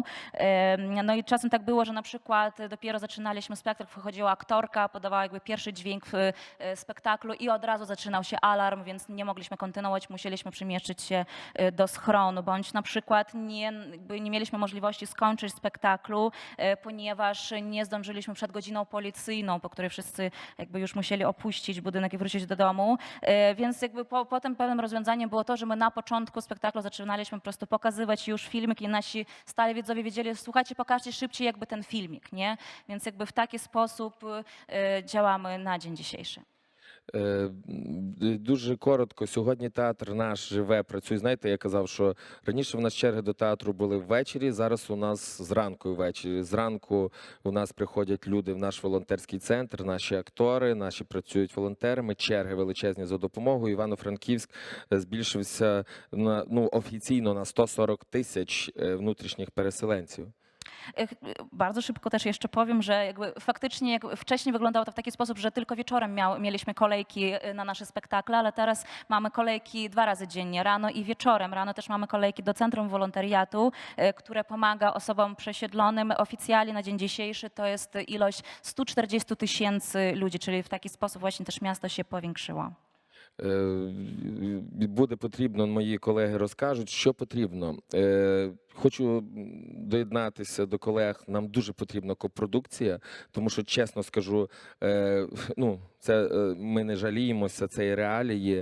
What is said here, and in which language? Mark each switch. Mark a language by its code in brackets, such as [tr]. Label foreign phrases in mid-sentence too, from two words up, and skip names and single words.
[pl] No i czasem tak było, że na przykład dopiero zaczynaliśmy spektakl, wchodziła aktorka, podawała pierwszy dźwięk w spektaklu i od razu zaczynał się alarm, więc nie mogliśmy kontynuować, musieliśmy przemieszczyć się do schronu, bądź na przykład nie mieliśmy możliwości skończyć spektaklu, ponieważ nie zdążyliśmy przed godziną policyjną, po której wszyscy już musieli opuścić budynek i wrócić do domu. Więc potem pewnym rozwiązaniem było to, że my na początku spektaklu zaczynaliśmy po prostu pokazywać już filmik i nasi stali widzowie wiedzieli, słuchajcie, pokażcie szybciej ten filmik, nie? Więc w taki sposób działamy na dzień dzisiejszy. [uk] Дуже коротко, сьогодні театр наш живе, працює. Знаєте, я казав, що раніше в нас черги до театру були ввечері, зараз у нас зранку і ввечері. Зранку у нас приходять люди в наш волонтерський центр, наші актори, наші працюють волонтерами, черги величезні за допомогою. Івано-Франківськ збільшився офіційно на 140 тисяч внутрішніх переселенців. [pl] Bardzo szybko też jeszcze powiem, że faktycznie wcześniej wyglądało to w taki sposób, że tylko wieczorem mieliśmy kolejki na nasze spektakle, ale teraz mamy kolejki 2 razy dziennie, rano i wieczorem. Rano też mamy kolejki do Centrum Wolontariatu, które pomaga osobom przesiedlonym. Oficjalnie na dzień dzisiejszy to jest ilość 140 000 ludzi, czyli w taki sposób właśnie też miasto się powiększyło. [uk] Буде потрібно, мої колеги розкажуть, що потрібно. Хочу доєднатися до колег, нам дуже потрібна копродукція, тому що, чесно скажу, це ми не жаліємося, це і реалії.